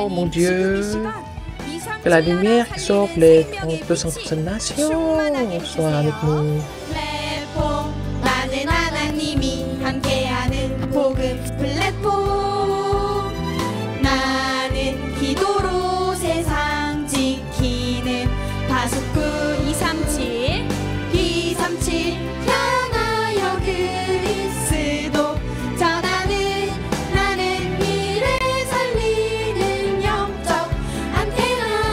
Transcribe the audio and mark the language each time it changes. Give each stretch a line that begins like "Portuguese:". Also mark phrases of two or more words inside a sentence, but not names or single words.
French: Dieu, que la lumière qui sauve les 237 nations soit avec nous.
Korean: 플랫폼 나는 하나님이 함께하는 복음 플랫폼 나는 기도로 세상 지키는 파수꾼 237 향하여 그리스도 전하는 나는 미래 살리는 영적 안테나